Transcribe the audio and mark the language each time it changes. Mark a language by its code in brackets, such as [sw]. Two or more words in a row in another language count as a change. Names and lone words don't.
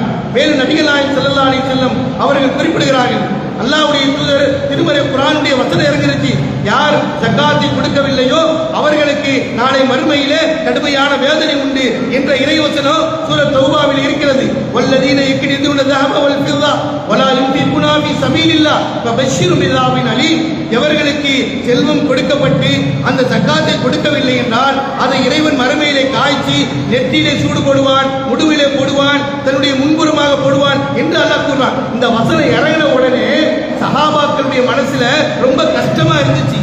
[ta] மேலும் நபிகள் நாயகம் [ar] صلى الله عليه وسلم [ta] அவர்கள் குறிப்பிடுகிறார்கள், அல்லாஹ்வுடைய தூதர் திருமறை குர்ஆனுடைய வசனம் இறங்கிருச்சு, யார் ஜக்காத்தை கொடுக்கவில்லையோ அவர்களுக்கு நாளை மறுமையிலே கடுமையான வேதனை உண்டு என்ற இறைவசனம் சூரத் தௌபாவில் இருக்கிறது. [ar] والذين يكنزون ذهب والفضة ولا ينفقون في سبيل الله فبشرهم بعذاب أليم. [ta] எவர்களுக்கு செல்வம் கொடுக்கப்பட்டு அந்த ஜக்காத்தை கொடுக்கவில்லை என்றால் அதை இறைவன் மறுமையிலே காய்ச்சி நெற்றியிலே சூடு போடுவான், முதுகிலே போடுவான், தன்னுடைய முன்புறமாக நிச்சயமாக போடுவான் என்று அல்லாஹ் கூறுறான். இந்த வசனம் இறங்கின உடனே சஹாபாக்களுடைய மனசுல ரொம்ப கஷ்டமா இருந்துச்சு.